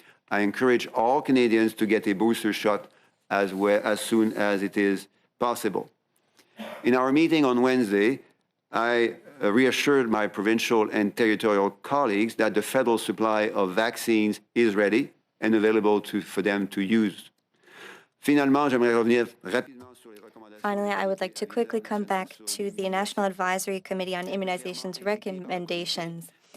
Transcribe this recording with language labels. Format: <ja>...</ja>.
<en>I encourage all Canadians to get a booster shot as soon as it is possible. In our meeting on Wednesday, I reassured my provincial and territorial colleagues that the federal supply of vaccines is ready and available for them to use.</en> <fr>Finalement, j'aimerais revenir rapidement sur les recommandations.</fr> <en>Finally, I would like to quickly come back to the National Advisory Committee on Immunization's recommendations.</en>